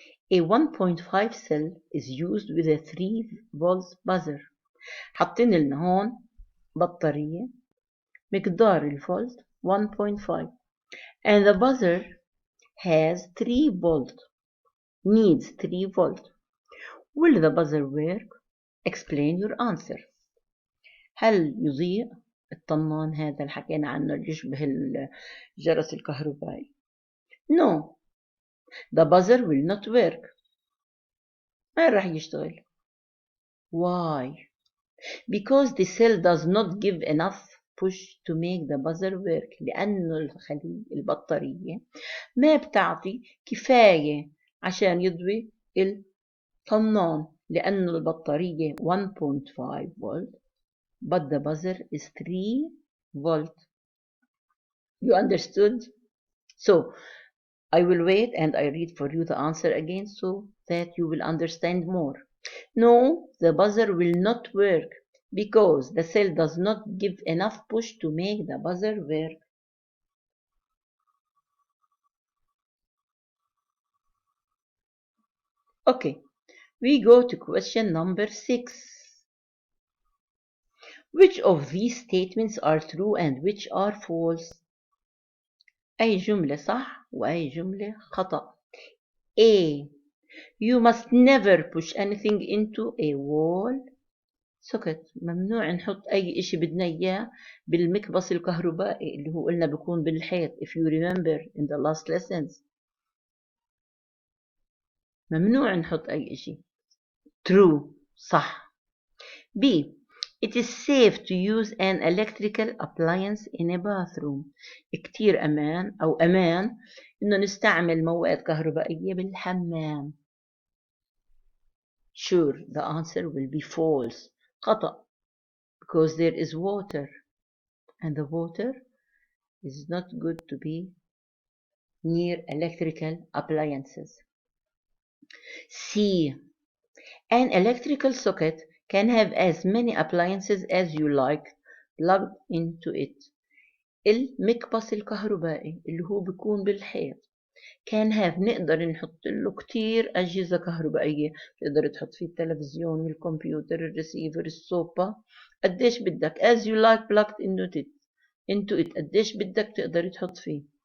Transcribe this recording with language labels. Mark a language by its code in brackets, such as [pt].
[en] A 1.5 cell is used with a 3 volt buzzer. [ar] حاطين لنا هون بطارية مقدار الفولت 1.5 [en] and the buzzer has 3 volt, needs 3 volt. Will the buzzer work? Explain your answer. [ar] هل يضيء الطنان هذا اللي حكينا عنه اللي يشبه الجرس الكهربائي؟ [en] No, the buzzer will not work. [ar] ما راح يشتغل. [en] Why? Because the cell does not give enough push to make the buzzer work. [ar] لأنه البطارية ما بتعطي كفاية عشان يضوي الطنان. لأنه البطارية [en] 1.5 volt but the buzzer is 3 volt. You understood? So I will wait and I read for you the answer again so that you will understand more. No, the buzzer will not work because the cell does not give enough push to make the buzzer work. Okay, we go to question number 6. Which of these statements are true and which are false? [ar] أي جملة صح وأي جملة خطأ. A. [en] You must never push anything into a wall socket. [ar] ممنوع نحط أي إشي بدنا إياه بالمكبس الكهربائي اللي هو قلنا بيكون بالحيط. [en] If you remember in the last lessons. [ar] ممنوع نحط أي إشي. [en] True. [ar] صح. B. [en] It is safe to use an electrical appliance in a bathroom. [ar] كتير أمان أو أمان إنه نستعمل مواد كهربائية بالحمام. [en] Sure, the answer will be false. [ar] خطأ. [en] Because there is water. And the water is not good to be near electrical appliances. C. An electrical socket can have as many appliances as you like plugged into it. [ar] المكبس الكهربائي اللي هو بيكون بالحيط [en] can have [ar] نقدر نحط له كتير أجهزة كهربائية. تقدر تحط فيه التلفزيون، الكمبيوتر، الريسيفر، الصوبة، قديش بدك [en] as you like plugged into it [ar] قديش بدك تقدر تحط فيه.